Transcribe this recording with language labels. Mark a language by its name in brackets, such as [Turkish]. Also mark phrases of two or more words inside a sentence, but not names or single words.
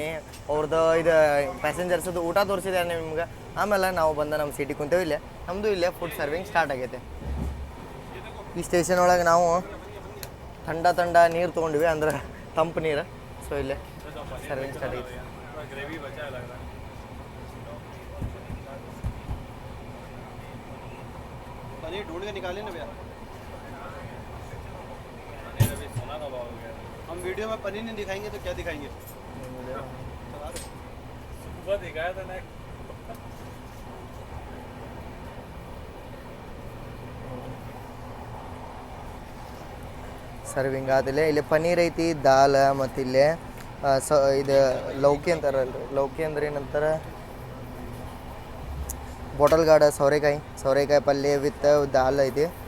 [Kannada] ಅವ್ರದ್ದು ಇದು ಪ್ಯಾಸೆಂಜರ್ಸದು ಊಟ ತೋರಿಸಿದೆ ನಿಮ್ಗೆ. ಆಮೇಲೆ ನಾವು ಬಂದ ನಮ್ಮ ಸೀಟಿಗೆ ಕುಂತೇವೆ. ಇಲ್ಲೇ ನಮ್ಮದು ಇಲ್ಲೇ [English] food serving start [Kannada] ಆಗೈತೆ. ಈ ಸ್ಟೇಷನ್ ಒಳಗೆ ನಾವು ಥಂಡ ನೀರು ತೊಗೊಂಡ್ವಿ, ಅಂದ್ರೆ ತಂಪು ನೀರು. ಸೊ ಇಲ್ಲೇ [English] serving start [Kannada] ಆಗೈತೆ. [Hindi] पनीर ढूंढ के निकाले ना भैया, हम वीडियो में पनीर नहीं दिखाएंगे तो क्या दिखाएंगे? सुबह दिखाया था ना. [Kannada] ಸರ್ವಿಂಗ್ ಆದಿಲ್ಲ. ಇಲ್ಲಿ ಪನ್ನೀರ್ ಐತಿ, ದಾಲ್, ಮತ್ತು ಇಲ್ಲೇ ಇದು ಲೌಕಿ ಅಂತಾರಲ್ರಿ. ಲೌಕಿ ಅಂದ್ರೆ ಏನಂತಾರೆ, [English] bottle gourd [Kannada] ಸೌರೆಕಾಯಿ ಪಲ್ಯ ವಿತ್ ದಾಲ್ ಐತಿ.